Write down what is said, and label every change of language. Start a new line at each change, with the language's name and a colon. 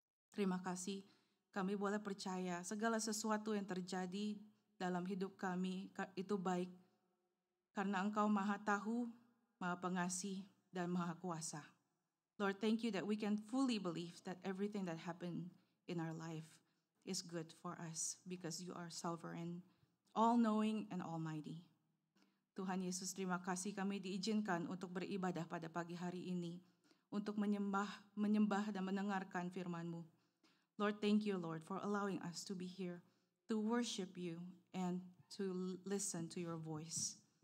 Indonesian: Terima kasih, kami boleh percaya segala sesuatu yang terjadi dalam hidup kami itu baik, karena Engkau Maha Tahu, Maha Pengasih, dan Maha Kuasa.
English: Lord, thank you that we can fully believe that everything that happened in our life is good for us because you are sovereign, all-knowing, and almighty.
Indonesian: Tuhan Yesus, terima kasih kami diizinkan untuk beribadah pada pagi hari ini, untuk menyembah dan mendengarkan firman-Mu.
English: Lord, thank you, Lord, for allowing us to be here, to worship you, and to listen to your voice.